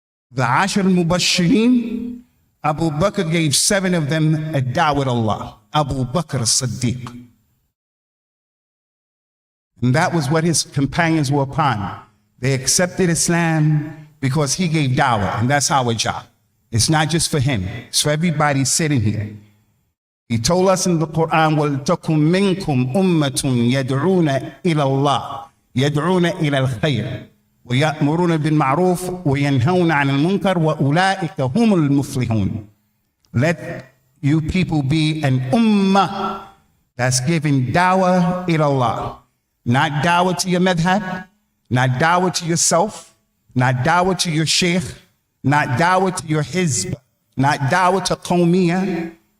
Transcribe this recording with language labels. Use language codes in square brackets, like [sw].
[en] The Ashar al-Mubashirin, Abu Bakr gave 7 of them a dawah to Allah. Abu Bakr as-Siddiq. And that was what his companions were upon. They accepted Islam because he gave dawah, and that's our job. It's not just for him, it's for everybody sitting here. He told us in the Quran, [ar] وَلْتَكُمْ مِنْكُمْ أُمَّةٌ يَدْعُونَ إِلَى اللَّهِ يَدْعُونَ إِلَى الْخَيْرِ وَيَأْمُرُونَ بِالْمَعْرُوفِ وَيَنْهَوْنَ عَنِ الْمُنْكَرِ وَأُولَٰئِكَ هُمُ الْمُفْلِحُونَ. [en] Let you people be an ummah that's giving dawah ila Allah. Not dawah to your madhab, not dawah to yourself, not dawah to your sheikh, not dawah to your hizb, not dawah to qawmiyah.